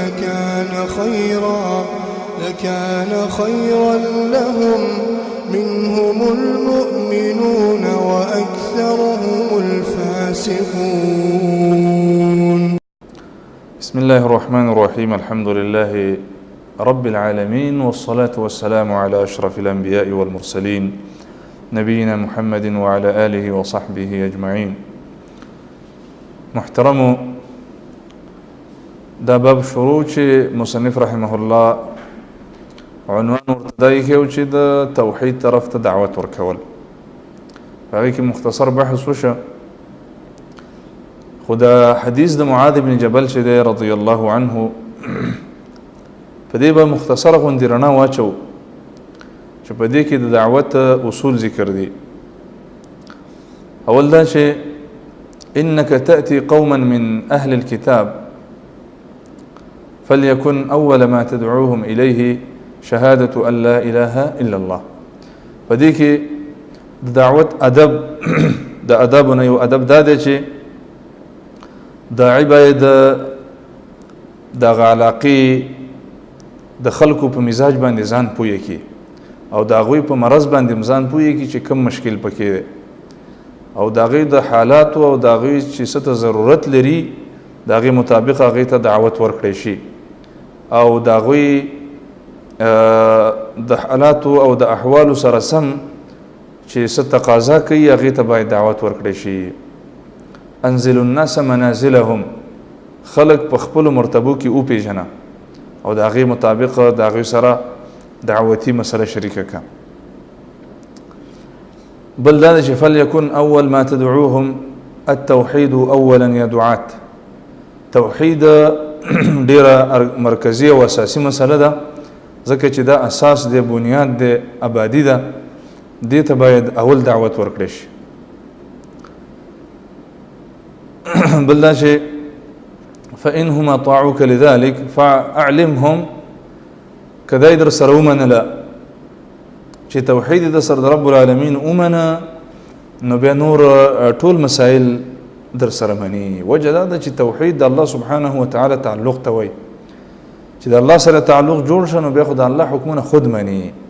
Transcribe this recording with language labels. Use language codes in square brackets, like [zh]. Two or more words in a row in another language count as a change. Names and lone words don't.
[ar] لكان خيرا لهم منهم المؤمنون وأكثرهم الفاسقون. بسم الله الرحمن الرحيم. الحمد لله رب العالمين والصلاة والسلام على أشرف الأنبياء والمرسلين نبينا محمد وعلى آله وصحبه أجمعين. [ps] محترم دا باب شروع چې مصنف [ar] رحمه الله [ps] عنوان ورتدای کېو چې د توحید طرف ته دعوت ورکول، هغه کې مختصر بحث وشه. خو دا حدیث د معاذ بن جبل چې دی [ar] رضی الله عنه [ps] په دې به مختصره غوندې رڼا واچو چې په دې کې د دعوت اصول ذکر دي. اول دا چې [ar] انك تأتي قوما من اهل الكتاب فليكن اول ما تدعوهم اليه شهادة ان لا اله الا الله. [ps] په دې کې د دعوت ادب د ادبونه یو ادب دا دی چې داعی باید د علاقې د خلکو په مزاج باندې ځان پوهه کړي او د هغوی په مرض باندې ځان پوهه کړي چې کوم مشکل پکې دی او د هغوی د حالاتو او د هغوی چې څه ته ضرورت لري د هغې مطابق هغې ته دعوت ورکړی شي او د هغوی د حالاتو او د احوالو سره سم چې څه تقاضا کوي هغې ته باید دعوت ورکړی شي. [ar] انزل الناس منازلهم، [ps] خلق په خپلو مرتبو کې وپېژنه او د هغې مطابق د هغوی سره دعوتي مسله شریکه که. بل دا چې [ar] فلیکن اول ما تدعوهم التوحید [ps] اولا یا دعات. توحید ډیره مرکزی او اساسی مسله ده ځکه چې دا اساس دی، بنیاد دی، آبادی ده، دې ته باید اول دعوت ورکړی شي. بل دا چې [ar] فإنهم أطاعوك لذلك فأعلمهم [ps] کدی در سره ومنله چې توحید د سر د رب العالمین ومنه نو بیا نور ټول مسائل در سره مني. وجه دا ده چې توحید د الله سبحانه وتعالی تعلق ته وایي چې د الله سره تعلق جوړ شه نو بیا خو د الله حکمونه خود مني.